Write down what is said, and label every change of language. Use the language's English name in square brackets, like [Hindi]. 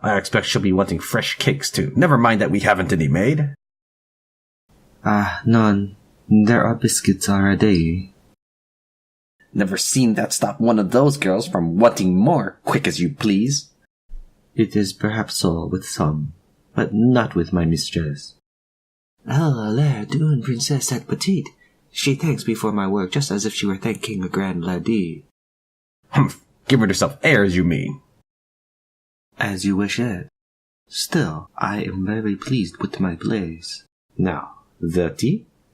[English] I expect she'll be wanting fresh cakes too. Never mind that we haven't any maid. None. There are biscuits already. Never seen that stop one of those girls from wanting more, quick as you please. It is perhaps so with some, but not with my mistress. [French] Ah, l'air d'une princesse et petite. [English] She thanks me for my work just as if she were thanking a grand lady. Humph, giving herself airs, you mean? As you wish it. Still, I am very pleased with my place. Now, the tea?